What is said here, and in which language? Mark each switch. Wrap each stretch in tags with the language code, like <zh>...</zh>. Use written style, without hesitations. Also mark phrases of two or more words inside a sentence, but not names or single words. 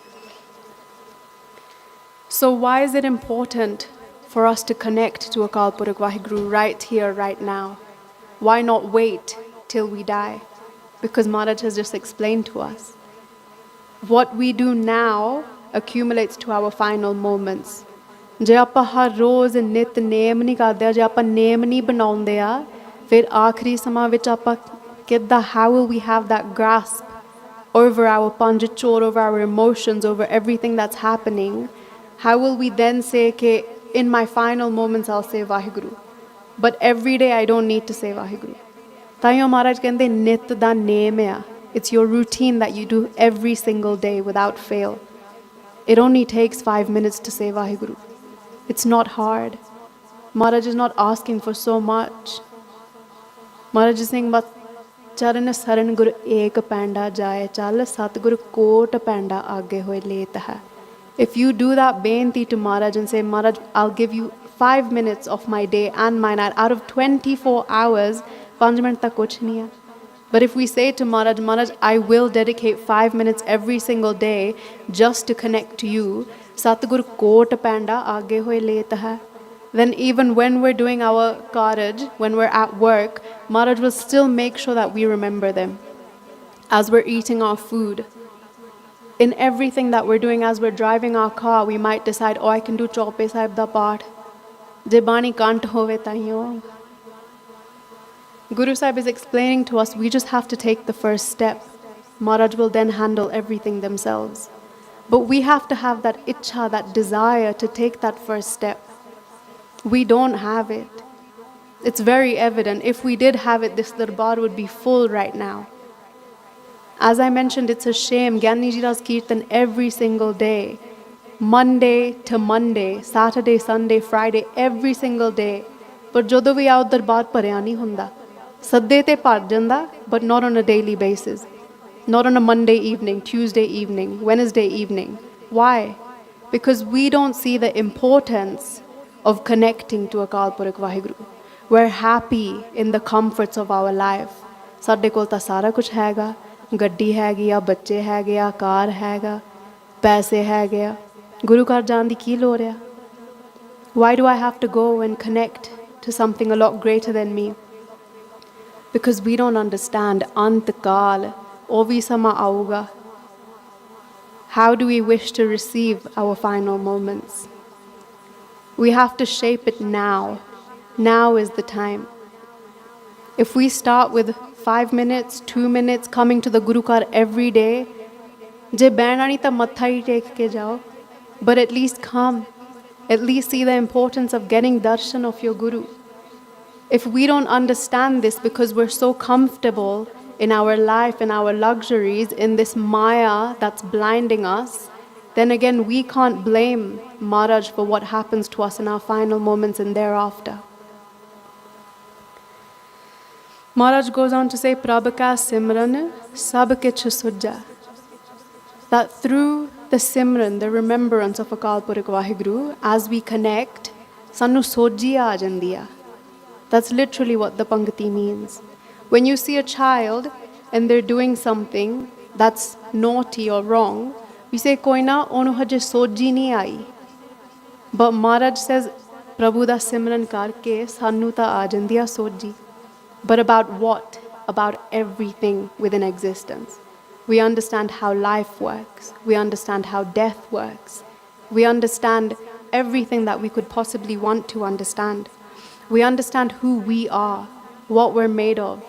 <en>So why is it important for us to connect to Akal Purakh Vaheguru right here, right now? Why not wait till we die? Because Maharaj has just explained to us. What we do now accumulates to our final moments.</en> <pa>ਜੇ ਆਪਾਂ ਹਰ ਰੋਜ਼ ਨਿਤ ਨੇਮ ਨਹੀਂ ਕਰਦੇ, ਜੇ ਆਪਾਂ ਨੇਮ ਨਹੀਂ ਬਣਾਉਂਦੇ ਆ, ਫਿਰ ਆਖਰੀ ਸਮਾਂ ਵਿੱਚ ਆਪਾਂ ਕਿੱਦਾਂ,</pa> <en>how will we have that grasp over our panjachor, over our emotions, over everything that's happening? How will we then say, okay, in my final moments I'll say Vaheguru, but every day I don't need to say Vaheguru?</en> <pa>ਤਾਈਓ ਮਹਾਰਾਜ ਕਹਿੰਦੇ ਨਿਤ ਦਾ ਨੇਮ ਆ.</pa> <en>It's your routine that you do every single day without fail. It only takes 5 minutes to say Vaheguru. It's not hard. Maharaj is not asking for so much. Maharaj is saying, but</en> <pa>ਚਰਨ ਸਰਨ ਗੁਰ ਏਕ ਪੈਡਾ ਜਾਇ ਚਲ ਸਤਿਗੁਰ ਕੋਟਿ ਪੈਡਾ ਆਗੇ ਹੋਇ ਲੇਤ ਹੈ.</pa> <en>If you do that beinti to Maharaj and say, Maharaj, I'll give you 5 minutes of my day and my night out of 24 hours,</en> <hi>5 मिनट तक कुछ नहीं है.</hi> <en>But if we say to Maharaj, Maharaj, I will dedicate 5 minutes every single day just to connect to you,</en> <pa>ਸਤਿਗੁਰ ਕੋਟਿ ਪੈਡਾ ਆਗੇ ਹੋਇ ਲੇਤ ਹੈ.</pa> <en>Then even when we're doing our carriage, when we're at work, Maharaj will still make sure that we remember them. As we're eating our food, in everything that we're doing, as we're driving our car, we might decide, oh, I can do</en> <pa>ਚੌਪਈ ਸਾਹਿਬ ਦਾ ਪਾਠ. ਜੇ ਬਾਣੀ ਕੰਠ ਹੋਵੇ ਤਾਈਓ.</pa> <en>Guru Sahib is explaining to us, we just have to take the first step. Maharaj will then handle everything themselves. But we have to have that itcha, that desire to take that first step. We don't have it. It's very evident. If we did have it, this darbar would be full right now. As I mentioned, it's a shame. Gyani Ji does Kirtan every single day. Monday to Monday, Saturday, Sunday, Friday, every single day.</en> <pa>But ਜਦੋਂ ਵੀ ਆਓ ਦਰਬਾਰ ਭਰਿਆ ਨਹੀਂ ਹੁੰਦਾ। ਸਾਡੇ ਤੇ ਭਰ ਜਾਂਦਾ,</pa> <en>but not on a daily basis. not on a Monday evening, Tuesday evening, Wednesday evening. Why? Because we don't see the importance of connecting to Akal Purakh Vaheguru. We're happy in the comforts of our life.</en> <pa>ਸਾਡੇ ਕੋਲ ਤਾਂ ਸਾਰਾ ਕੁਝ ਹੈਗਾ, ਗੱਡੀ ਹੈਗੀ ਆ, ਬੱਚੇ ਹੈਗੇ ਆ, ਕਾਰ ਹੈਗਾ, ਪੈਸੇ ਹੈਗੇ ਆ, ਗੁਰੂ ਘਰ ਜਾਣ ਦੀ ਕੀ ਲੋੜ ਆ?</pa> <en>Why do I have to go and connect to something a lot greater than me? Because we don't understand Antakal,</en> <pa>ਉਹ ਵੀ ਸਮਾਂ ਆਊਗਾ.</pa> <en>How do we wish to receive our final moments? We have to shape it now. Now is the time. If we start with 5 minutes, 2 minutes, coming to the Guru Ghar every day,</en> <pa>ਜੇ ਬਹਿਣਾ ਨਹੀਂ ਤਾਂ ਮੱਥਾ ਹੀ ਟੇਕ ਕੇ ਜਾਓ,</pa> <en>but at least come. At least see the importance of getting darshan of your Guru. If we don't understand this because we're so comfortable in our life, in our luxuries, in this maya that's blinding us, then again we can't blame Maharaj for what happens to us in our final moments and thereafter. Maharaj goes on to say,</en> <pa>ਪ੍ਰਭ ਕਾ ਸਿਮਰਨ ਸਭ ਕਿਛੁ ਸੂਝੈ.</pa> <en>That through the simran, the remembrance of Akal Purakh Vaheguru, as we connect,</en> <pa>ਸਾਨੂੰ ਸੋਝੀ ਆ ਜਾਂਦੀ ਆ.</pa> <en>That's literally what the Pangati means. When you see a child and they're doing something that's naughty or wrong, we say,</en> <pa>ਕੋਈ ਨਾ, ਓਹਨੂੰ ਹਜੇ ਸੋਝੀ ਨਹੀਂ ਆਈ.</pa> <en>But Maharaj says,</en> <pa>ਪ੍ਰਭੂ ਦਾ ਸਿਮਰਨ ਕਰਕੇ ਸਾਨੂੰ ਤਾਂ ਆ ਜਾਂਦੀ ਆ ਸੋਝੀ.</pa> <en>But about what? About everything within existence. We understand how life works. We understand how death works. We understand everything that we could possibly want to understand. We understand who we are, what we're made of.</en>